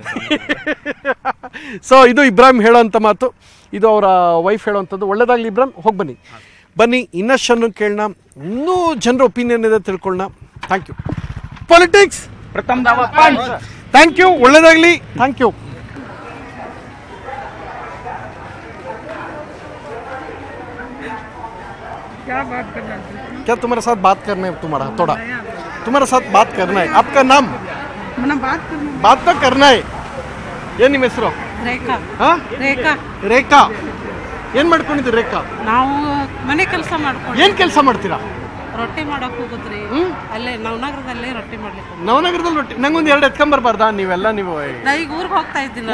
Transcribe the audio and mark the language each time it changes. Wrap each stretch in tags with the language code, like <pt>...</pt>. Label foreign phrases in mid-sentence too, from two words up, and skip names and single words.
<kn>ಸೊ ಇದು ಇಬ್ರಾಹಿಂ ಹೇಳೋಂಥ ಮಾತು. ಇದು ಅವರ ವೈಫ್ ಹೇಳೋವಂಥದ್ದು. ಒಳ್ಳೇದಾಗಲಿ ಇಬ್ರಾಹಿಂ. ಹೋಗಿ ಬನ್ನಿ ಇನ್ನಷ್ಟು ಕೇಳೋಣ, ಇನ್ನೂ ಜನರ ಒಪಿನಿಯನ್ ಇದೆ ತಿಳ್ಕೊಳ್ಳೋಣ.</kn> <en>Thank you. ಪೊಲಿಟಿಕ್ಸ್ ಪ್ರಥಮ್ ದಾವತ್. Thank you. ಒಳ್ಳೇದಾಗಲಿ. Thank you.</en> <hi>क्या तुम्हारे साथ बात करना है? तुम्हारे साथ बात करना है. आपका नाम? बात तो करना है.</hi> <kn>ಏನು ನಿಮ್ಮ ಹೆಸರು? ರೇಖಾ. ರೇಖಾ. ರೇಖಾ ಏನು ಮಾಡ್ಕೊಂಡಿದ್ದೀರಿ? ರೇಖಾ, ನಾವು ಮನೆ ಕೆಲಸ ಮಾಡ್ಕೊಂಡು. ಏನು ಕೆಲಸ ಮಾಡ್ತೀರಾ? ರೊಟ್ಟಿ ಮಾಡಕ್ ಹೋಗುದ್ರಿ. ಅಲ್ಲೇ ನವನಗರದಲ್ಲಿ ರೊಟ್ಟಿ ಮಾಡ್ಲಿಕ್ಕೆ. ನವನಗರದಲ್ಲಿ ರೊಟ್ಟಿ? ನಂಗೊಂದು 2 ಎತ್ಕೊಂಬರ್ಬಾರ್ದಾ? ನೀವೆಲ್ಲ ನೀವು ನಾ ಈಗ ಊರಿಗೆ ಹೋಗ್ತಾ ಇದ್ದೀನಿ.</kn>